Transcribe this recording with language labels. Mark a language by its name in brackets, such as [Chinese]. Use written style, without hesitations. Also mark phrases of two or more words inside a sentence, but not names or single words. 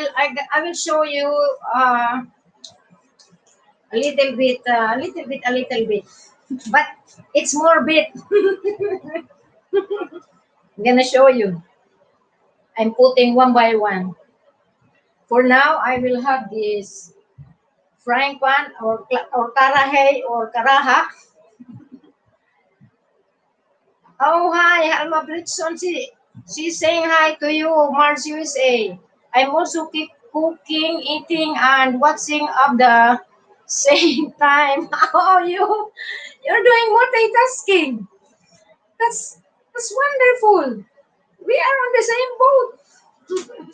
[English] I will show you a little bit, a little bit. but it's more bit. I'm gonna show you. I'm putting one by one. For now, I will have this frying pan or karahe or karaha. Oh, hi, Alma Blitzon. She's saying hi to you, Mars USA. I'm also keep cooking, eating, and watching at the same time. Oh, you're doing multitasking. That's that's wonderful. We are on the same boat.